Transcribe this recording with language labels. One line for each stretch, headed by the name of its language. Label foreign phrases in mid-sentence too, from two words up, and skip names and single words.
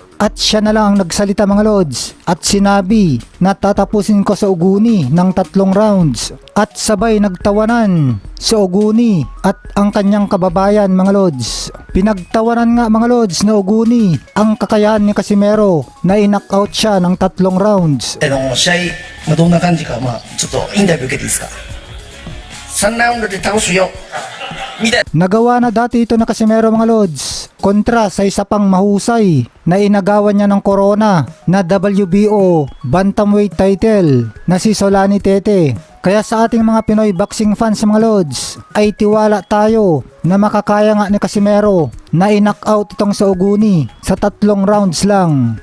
Filipino: At siya na lang ang nagsalita mga lods at sinabi na tatapusin ko sa Oguni ng 3 rounds. At sabay nagtawanan si Oguni at ang kanyang kababayan mga lods. Pinagtawanan nga mga lods na Oguni ang kakayahan ni Casimero na i-knockout siya ng 3 rounds.
Japanese: 試合どんな感じか、ちょっとインタビュー受けていいですか。3ラウンドで倒すよみたいな。
Filipino: Nagawa na dati ito na Casimero mga lods kontra sa isa pang mahusay na inagawan niya ng corona na WBO
English: bantamweight title
Filipino: na si Solani Tete. Kaya sa ating mga Pinoy
English: boxing fans
Filipino: mga lods ay tiwala tayo na makakaya nga ni Casimero na i-knockout itong sa Oguni sa 3 rounds lang.